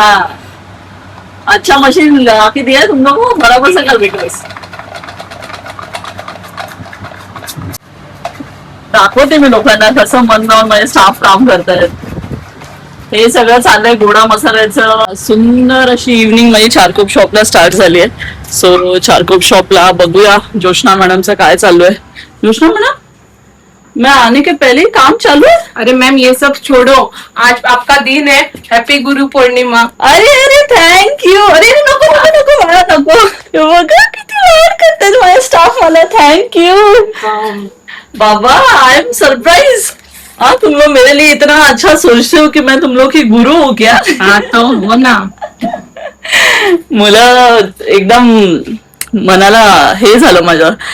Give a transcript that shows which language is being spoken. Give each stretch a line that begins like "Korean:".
Hindi: हाँ अच्छा मशीन लगा के दिया तुम लोग को बराबर से कर विकास.
Marathi: दाखवते मी लोकांना कसं मन लावून माझे स्टाफ काम करतायत. हे सगळं चाललंय गोडा मसाल्याचं. सुंदर अशी इव्हनिंग माझी चारकोप शॉपला स्टार्ट झाली आहे. सो चारकोप शॉपला बघूया जोशना मॅडमचं काय चालू आहे.
Hindi: जोशना मैडम मैं आने के पहले ही काम चालू है. अरे मैम ये सब छोड़ो, आज आपका दिन है.
English: Happy Guru Purnima.
Marathi: अरे अरे थँक यू. अरे नको नको नको मला नको. बघा किती लाड करतात माझ्या स्टाफ मला.
English: Thank you बाबा. I am surprise.
Hindi: हाँ तुम लोग मेरे लिए इतना अच्छा सोचते हो कि मैं तुम लोग की गुरु हूँ क्या. हाँ तो हो ना.
Marathi: मुलं एकदम मनाला हे झालं माझ्या.